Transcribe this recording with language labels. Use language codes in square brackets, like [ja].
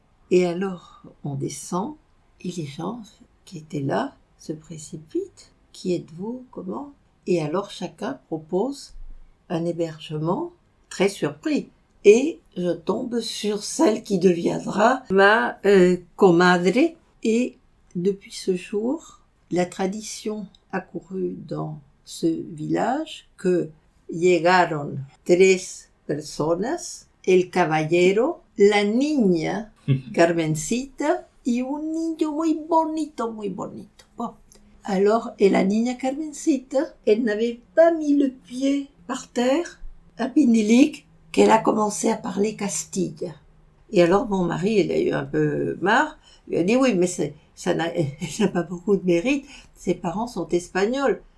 [fr] Et alors, on descend, et les gens qui étaient là se précipitent. Qui êtes-vous? Comment? Et alors, chacun propose un hébergement, très surpris. Et je tombe sur celle qui deviendra ma comadre. Et depuis ce jour, la tradition a couru dans ce village que [es] llegaron 3 personas, el caballero, la niña Carmencita y un niño muy bonito, muy bonito. [fr] Bon. Alors, et la niña Carmencita, elle n'avait pas mis le pied par terre à Pindilig qu'elle a commencé à parler Castille. Et alors, mon mari, il a eu un peu marre, il a dit oui, mais ça n'a pas beaucoup de mérite, ses parents sont espagnols.